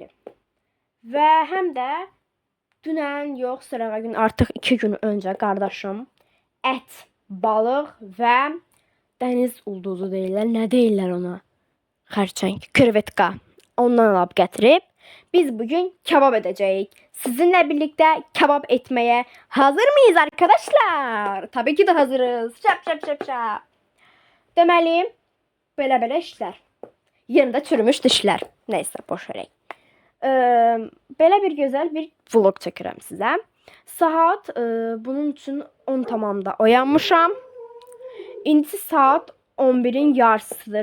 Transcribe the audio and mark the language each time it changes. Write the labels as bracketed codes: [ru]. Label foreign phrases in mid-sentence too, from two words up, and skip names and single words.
[az] Və həm də dünən yox, sırağa gün artıq 2 gün öncə qardaşım ət, balıq və dəniz ulduzu deyirlər. Nə deyirlər ona? Xərçəng, krevetka. Ondan alıb gətirib biz bugün kebab edəcəyik. [tr] Sizinlə birlikdə kebab etməyə hazır mıyız arkadaşlar? Tabii ki de hazırız. Şap şap şap şap. [az] Deməli, belə işlər. Yanında çürümüş dişlər. Neyse, boş verək. Belə bir gözəl bir vlog çəkirəm sizə. Saat bunun üçün 10 tamamda oyanmışam. İndi saat 11'in yarısıdır.